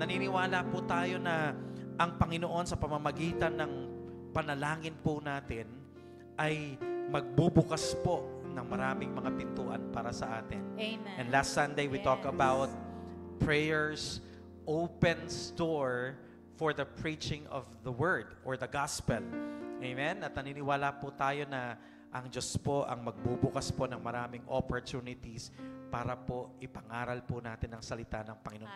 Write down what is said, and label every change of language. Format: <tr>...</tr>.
<tl>Naniniwala po tayo na ang Panginoon sa pamamagitan ng panalangin po natin ay magbubukas po ng maraming mga pintuan para sa atin. Amen.</tl> <en>And last Sunday, we talked about prayers opens door for the preaching of the word or the gospel. Amen?</en> <tl>At naniniwala po tayo na ang Diyos po ang magbubukas po ng maraming opportunities para po ipangaral po natin ang salita ng Panginoon.</tl>